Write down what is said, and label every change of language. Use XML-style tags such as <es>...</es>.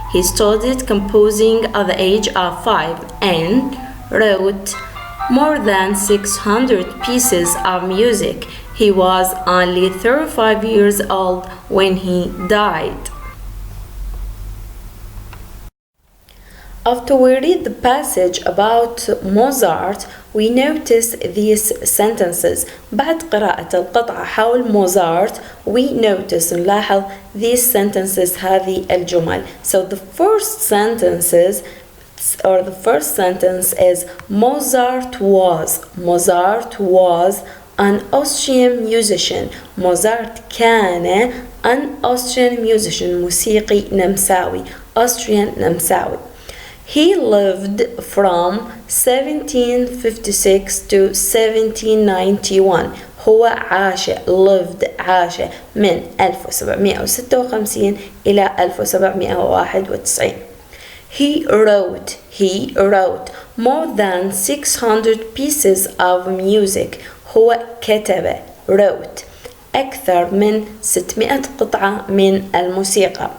<en>He started composing at the age of 5 and wrote more than 600 pieces of music. He was only 35 years old when he died. After we read the passage about Mozart, we notice these sentences.</en> <ar>بعد قراءة القطعة حول موزارت,</ar> <en>we notice</en> <ar>نلاحظ</ar> <en>these sentences,</en> <ar>هذه الجمل.</ar> <en>So the first sentence is Mozart was an Austrian musician.</en> <ar>Mozart كان</ar> <en>an Austrian musician,</en> <ar>موسيقي نمساوي, Austrian نمساوي.</ar> <en>He lived from 1756 to 1791.</en> <ar>هو عاش عاش من 1756 إلى 1791.</ar> <en>He wrote more than 600 pieces of music.</en> <ar>هو كتب wrote أكثر من 600 قطعة من الموسيقى.</ar>